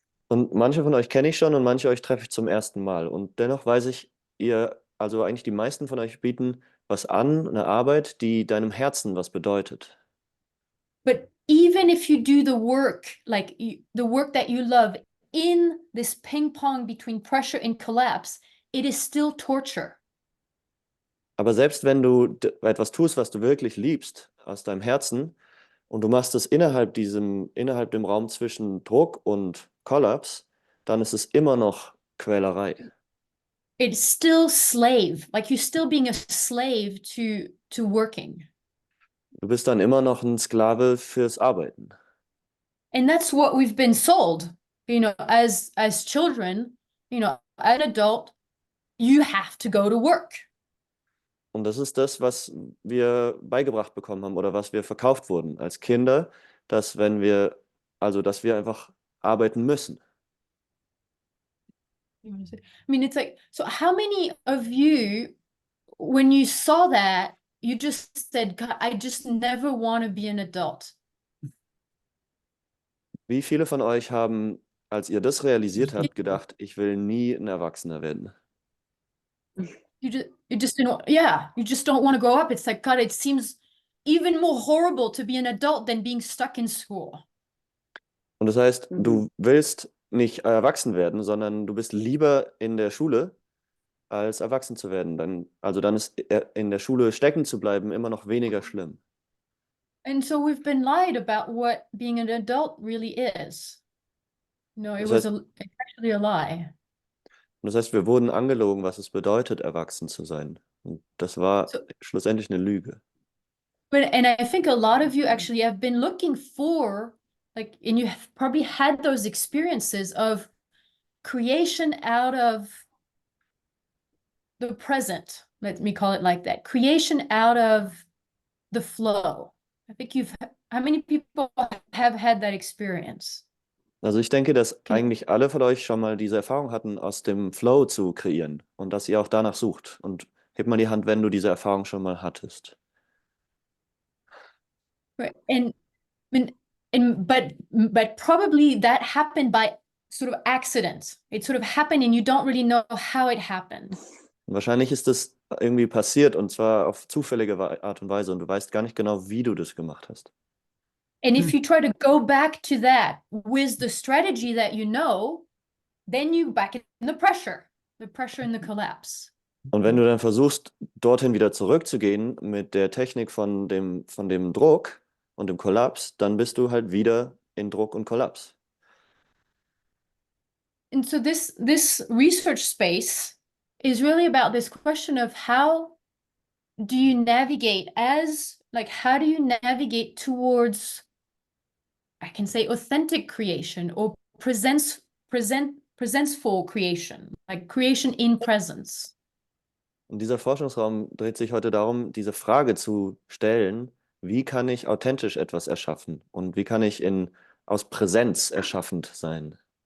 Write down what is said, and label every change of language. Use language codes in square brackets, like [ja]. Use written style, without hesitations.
[de] Und manche von euch kenne ich schon und manche euch treffe ich zum ersten Mal. Und dennoch weiß ich, also eigentlich die meisten von euch bieten was an, eine Arbeit, die deinem Herzen was bedeutet. [en] But even if you do the work, like the work that you love in this ping pong between pressure and collapse, it is still torture. [de] Aber selbst wenn du etwas tust, was du wirklich liebst, aus deinem Herzen, und du machst es innerhalb dem Raum zwischen Druck und Kollaps, dann ist es immer noch Quälerei. [en] It's still slave, like you're still being a slave to working. [de] Du bist dann immer noch ein Sklave fürs Arbeiten. [en] And that's what we've been sold, as children, an adult, you have to go to work. [de] Und das ist das, was wir beigebracht bekommen haben oder was wir verkauft wurden als Kinder, dass dass wir einfach arbeiten müssen. [en] I mean, it's like, so how many of you, when you saw that, you just said, God, I just never want to be an adult? [de] Wie viele von euch haben, als ihr das realisiert habt, gedacht, ich will nie ein Erwachsener werden? [en] You just don't, yeah, you just don't want to grow up. It's like, God, it seems even more horrible to be an adult than being stuck in school. [de] Und das heißt, du willst nicht erwachsen werden, sondern du bist lieber in der Schule, als erwachsen zu werden. Dann ist in der Schule stecken zu bleiben immer noch weniger schlimm. [en] And so we've been lied about what being an adult really is. No, it [de] Das [en] was [de] heißt, [en] it's actually a lie. [de] wir wurden angelogen, was es bedeutet, erwachsen zu sein. Und das war [en] So, [de] schlussendlich eine Lüge. [en] and I think a lot of you actually have been looking for, like, and you have probably had those experiences of creation out of the present. Let me call it like that. Creation out of the flow. I think how many people have had that experience? [de] Also ich denke, dass eigentlich alle von euch schon mal diese Erfahrung hatten, aus dem Flow zu kreieren und dass ihr auch danach sucht. Und heb mal die Hand, wenn du diese Erfahrung schon mal hattest. [en] Right. But probably that happened by sort of accident. It sort of happened and you don't really know how it happened. [de] Und wahrscheinlich ist das irgendwie passiert und zwar auf zufällige Art und Weise und du weißt gar nicht genau, wie du das gemacht hast. [en] And if you try to go back to that with the strategy that you know, then you back in the pressure in the collapse. [de] Und wenn du dann versuchst, dorthin wieder zurückzugehen mit der Technik von dem Druck und dem Kollaps, dann bist du halt wieder in Druck und Kollaps. [en] And so this research space is really about this question of how do you navigate how do you navigate towards, I can say, authentic creation or presentful creation, like creation in presence. [de] Und dieser Forschungsraum dreht sich heute darum, diese Frage zu stellen, wie kann ich authentisch etwas erschaffen und wie kann ich aus Präsenz erschaffend sein?